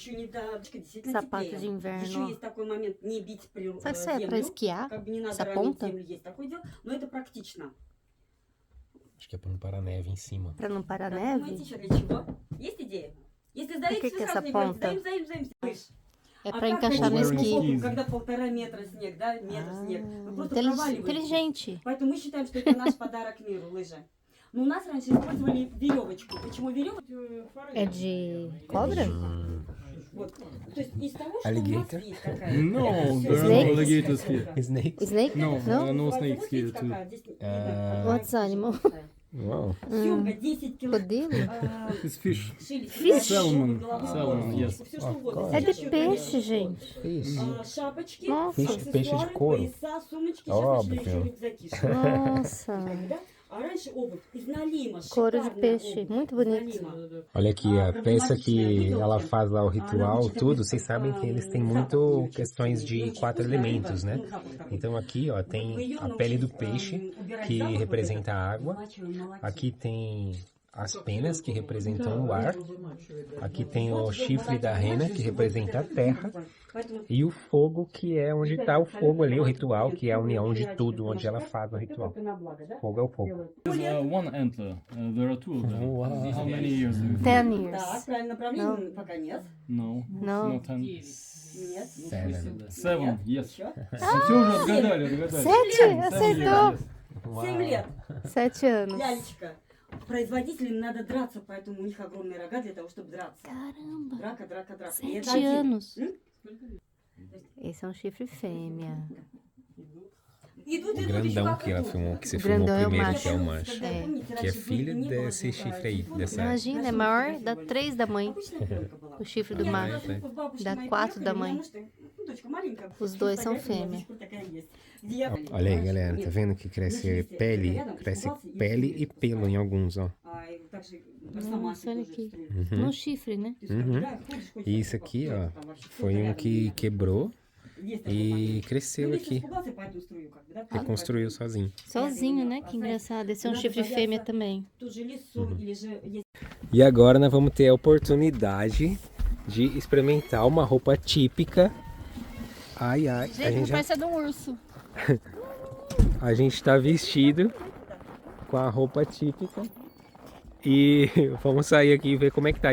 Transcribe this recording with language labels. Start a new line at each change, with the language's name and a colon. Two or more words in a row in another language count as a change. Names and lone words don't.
Portuguese: Sapato de inverno. Sabe se é pra esquiar? Essa ponta? Acho que é pra não parar neve em cima. Pra não parar neve? Por que essa ponta? É pra encaixar no esqui.
Russian: Когда 1,5 метра снег, да, метр снег. Вы просто проваливаетесь.
Portuguese: Inteligente.
Russian: Поэтому мы считаем, что это наш подарок миру, лыжи. Но у нас раньше использовали веревочку. Почему веревочку?
Portuguese: É de cobra?
Russian: Вот. То есть из того, что
English: Alligator?
Russian: у нас есть какая-то.
English: No, there are Snakes? no alligators here. Snake? Snake? No, No? no
Russian: Вот
English: snakes
Russian: вот
English: here
Russian: видите,
English: too.
Russian: какая? Здесь
English: What's animal?
Portuguese: Uau.
Russian: Съемка 10 килограмм.
Portuguese: Crocodilo?
English: It's fish. Fish? Salmon. Salmon, yes.
Russian: Все что угодно.
Portuguese: É de peixe, gente. Isso.
Russian: Шапочки,
Portuguese: Nossa. Peixe de couro.
Russian: пояса, сумочки,
Portuguese: Óbvio.
Russian: сейчас начали еще рюкзаки.
Portuguese: Nossa.
Russian: Да? А раньше обувь из налима,
Portuguese: Couro de
Russian: шикарная
Portuguese: peixe.
Russian: обувь,
Portuguese: Muito
Russian: из
Portuguese: bonito.
Russian: налима.
Portuguese: Olha aqui, a peça que ela faz lá o ritual, tudo, vocês sabem que eles têm muito questões de 4 elementos, né? Então aqui, ó, tem a pele do peixe, que representa a água. Aqui tem as penas, que representam o ar. Aqui tem o chifre da rena, que representa a terra. E o fogo, que é onde está o fogo ali, o ritual, que é a união de tudo, onde ela faz o ritual. Fogo é o fogo.
English: There's one antler. There are two of them. Wow. How many years? 10 years.
Russian: Так, правильное направление пока нет.
English: No. No. No 10.
Russian: Нет.
English: 7, yes.
Russian: Еще. Все уже отгадали.
Portuguese: 7? Acertou.
Russian: 7 лет.
Portuguese: 7 anos.
Russian: Лялечка. Производителям надо драться, поэтому у них огромные рога для того, чтобы драться.
Portuguese: Caramba.
Russian: Драка, драка, драка. И это
Portuguese: 7
Russian: один.
Portuguese: anos. М? Esse é um chifre fêmea.
Russian: Идут,
Portuguese: O
Russian: идут,
Portuguese: grandão
Russian: еще
Portuguese: que ela
Russian: вокруг.
Portuguese: filmou, que você Grandão filmou é o primeiro, macho. que é o macho. É.
Russian: Помните,
Portuguese: Que é
Russian: раньше
Portuguese: filho
Russian: не было
Portuguese: desse
Russian: этого
Portuguese: chifre aí,
Russian: телефона.
Portuguese: dessa... Imagina, é maior, dá 3 da mãe.
Russian: Обычная пленка была.
Portuguese: O chifre do
Russian: Я
Portuguese: macho.
Russian: раз с бабушкой
Portuguese: Dá
Russian: моей
Portuguese: 4 da
Russian: приехали,
Portuguese: mãe.
Russian: потому что, ну, дочка маленькая.
Portuguese: Os dois são
Russian: Фотография у меня
Portuguese: fêmea.
Russian: до сих пор такая есть. Где я-
Portuguese: Olha aí, galera, tá vendo que cresce pele e pelo em alguns, ó.
Russian: А, и также росомахи
Portuguese: Nossa, olha
Russian: тоже
Portuguese: aqui.
Russian: строят.
Portuguese: No chifre, né?
Russian: То есть, когда ходишь, ходишь,
Portuguese: E isso aqui, ó,
Russian: там вообще
Portuguese: foi um que quebrou
Russian: есть такой
Portuguese: e
Russian: момент.
Portuguese: cresceu
Russian: Ну, лис
Portuguese: aqui.
Russian: испугался, поэтому струю как бы, да,
Portuguese: Reconstruiu sozinho. Sozinho, né? Que engraçado. Esse é um chifre fêmea também.
Russian: Тут же лис, сон, или же есть
Portuguese: E agora nós vamos ter a oportunidade de experimentar uma roupa típica. Ai, ai, parecendo um urso. a gente tá vestido com a roupa típica. E vamos sair aqui e ver como é que tá.